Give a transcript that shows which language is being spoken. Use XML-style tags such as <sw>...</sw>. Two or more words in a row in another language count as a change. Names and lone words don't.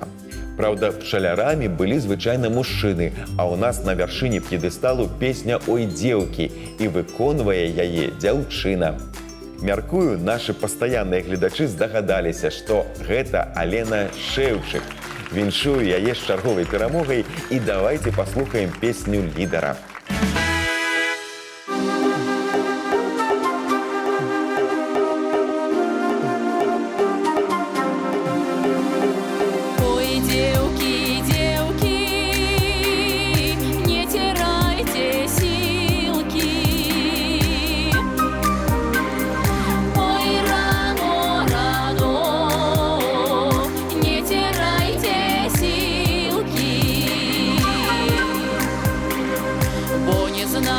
<be>Праўда, пчалярамі былі звычайна мужчыны, а ў нас на вяршыні п'едэсталу песня «Ой, дзеўкі» і выконвае яе дзяўчына. Мяркую, нашы пастаянныя гледачы здагадаліся, што гэта Алена Шэўчык. Віншую яе з чарговай перамогай і давайце паслухаем песню лідара.</be> <ru>Ой, девки, девки, не теряйте силки. Ой, рано, рано, не теряйте силки.</ru> <be>Бо не</be>